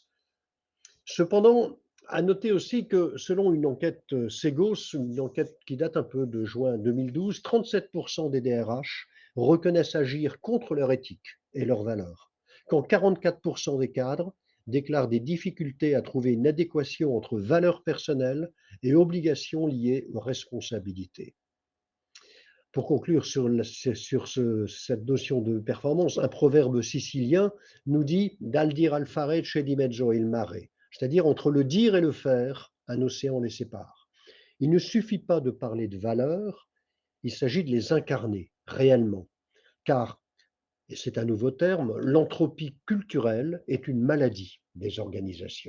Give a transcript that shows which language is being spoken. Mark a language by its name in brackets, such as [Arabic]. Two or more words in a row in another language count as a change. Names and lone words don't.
[French] Cependant, à noter aussi que selon une enquête Segos, une enquête qui date un peu de juin 2012, 37% des DRH reconnaissent agir contre leur éthique et leurs valeurs, quand 44% des cadres déclarent des difficultés à trouver une adéquation entre valeurs personnelles et obligations liées aux responsabilités. Pour conclure cette notion de performance, un proverbe sicilien nous dit [Italian] Dal dire al fare c'è di mezzo il mare, [French] c'est-à-dire entre le dire et le faire, un océan les sépare. Il ne suffit pas de parler de valeurs, il s'agit de les incarner réellement, car, et c'est un nouveau terme, l'entropie culturelle est une maladie des organisations.